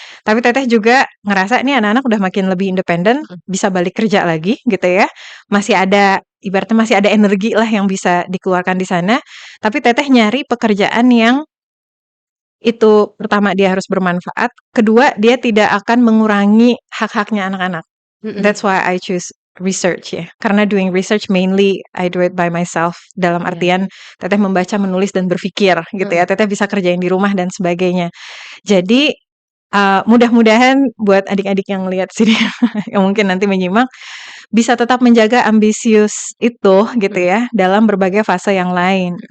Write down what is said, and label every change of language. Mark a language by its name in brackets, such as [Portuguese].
[Indonesian] Tapi Teteh juga ngerasa nih anak-anak udah makin lebih independen, bisa balik kerja lagi gitu ya. Masih ada, ibaratnya masih ada energi lah yang bisa dikeluarkan di sana. Tapi Teteh nyari pekerjaan yang itu pertama dia harus bermanfaat, kedua dia tidak akan mengurangi hak-haknya anak-anak. [English] That's why I choose research [Indonesian] ya. Karena [English] doing research mainly I do it by myself. [Indonesian] Dalam artian Teteh membaca, menulis dan berpikir gitu ya. Teteh bisa kerjain di rumah dan sebagainya. Jadi mudah-mudahan buat adik-adik yang lihat sini yang mungkin nanti menyimak bisa tetap menjaga ambisius itu gitu ya dalam berbagai fase yang lain.